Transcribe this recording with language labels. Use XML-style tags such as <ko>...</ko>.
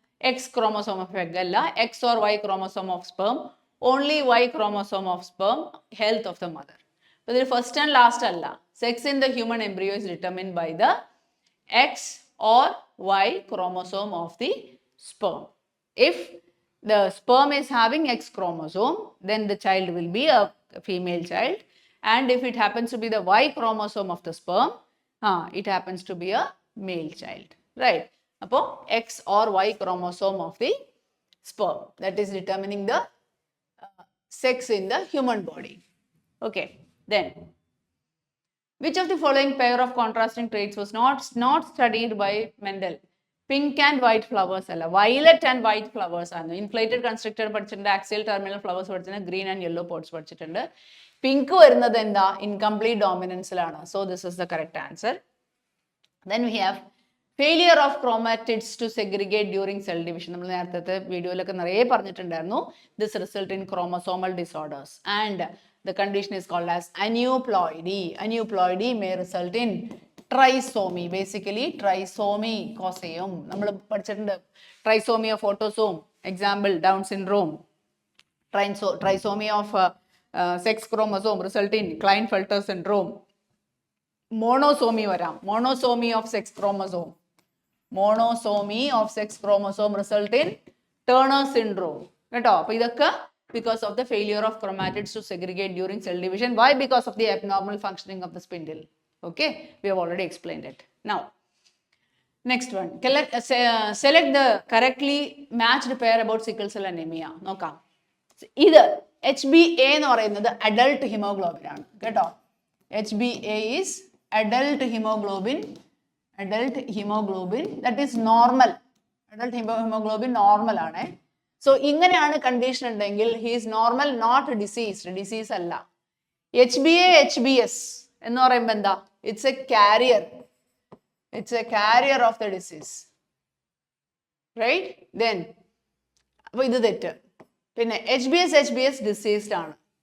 <en>X chromosome of egg അല്ല, X or Y chromosome of sperm, only Y chromosome of sperm, health of the mother. അപ്പോൾ ഇതിൽ first and last അല്ല. Sex in the human embryo is determined by the X or Y chromosome of the sperm. If the sperm is having X chromosome, then the child will be a female child, and if it happens to be the Y chromosome of the sperm, it happens to be a male child, right? Appo X or Y chromosome of the sperm, that is determining the sex in the human body. Okay, then which of the following pair of contrasting traits was not studied by Mendel? Pink and white flowers അല്ല, violet and white flowers ആണ്.</en> <ml>Inflated constructed പഠിച്ചിട്ടുണ്ട്, axial terminal flowers പഠിച്ചിട്ടുണ്ട്, green and yellow pots പഠിച്ചിട്ടുണ്ട്. Pink വരുന്നത് എന്താ, incomplete ഡോമിനൻസിലാണ്.</ml> <en>So this is the correct answer. Then we have failure of chromatids to segregate during cell division.</en> <ml>നമ്മൾ നേരത്തെ വീഡിയോയിലൊക്കെ നിറയെ പറഞ്ഞിട്ടുണ്ടായിരുന്നു.</ml> <en>This result in chromosomal disorders and the condition is called as aneuploidy. Aneuploidy may result in trisomy. Basically trisomy cause ചെയ്യും.</en> <ml>നമ്മൾ പഠിച്ചിട്ടുണ്ട്</ml> <en>trisomy of autosome, example Down syndrome. Trisomy of sex chromosome result in Klinefelter syndrome. Monosomy വരാം, monosomy of sex chromosome. Monosomy of sex chromosome result in Turner syndrome.</en> <ml>കേട്ടോ, അപ്പോൾ ഇതൊക്കെ</ml> <en>because of the failure of chromatids to segregate during cell division. Why? Because of the abnormal functioning of the spindle. Okay, we have already explained it. Now, next one. Select the correctly matched pair about sickle cell anemia. നോക്കാം.</en> <ml>ഇത് HbA എന്ന് പറയുന്നത് adult hemoglobin ആണ് കേട്ടോ.</ml> <en>HbA is adult hemoglobin. Adult hemoglobin, that is normal. Adult hemoglobin normal ആണ്.</en> <ml>So ഇങ്ങനെയാണ് condition ഉണ്ടെങ്കിൽ</ml> <en>He is normal, not diseased. Disease അല്ല. HbA HbS എന്ന് പറയുമ്പോൾ എന്താ, it's a carrier. It's a carrier of the disease, right?</en> <ml>Then അപ്പോൾ ഇത് തെറ്റ്. പിന്നെ HbS ഡിസീസ്ഡ് ആണ്.</ml>